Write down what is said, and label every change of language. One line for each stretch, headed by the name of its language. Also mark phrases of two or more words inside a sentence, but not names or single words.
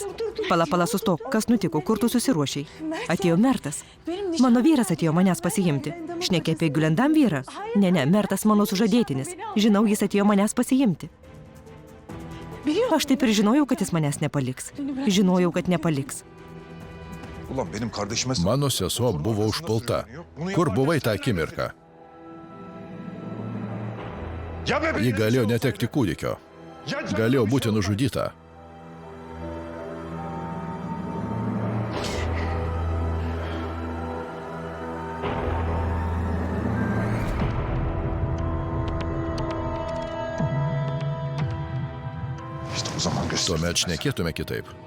Lithuanian: Pala, sustok. Kas nutiko? Kur tu susiruošiai? Atėjo Mertas. Mano vyras atėjo manęs pasiimti. Šnekė apie Gülendam vyrą? Ne, Mertas mano sužadėtinis. Žinau, jis atėjo manęs pasiimti. Aš taip ir žinojau, kad jis manęs nepaliks. Žinojau, kad nepaliks.
Turkish: Ulan benim kardeşime...
Lithuanian: Mano sesuo buvo užpulta. Kur buvai tą akimirką?
Turkish: Ya be
Lithuanian: Ji galėjo netekti kūdikio. galėjo būti nužudyta. Tuomet šnekėtume kitaip.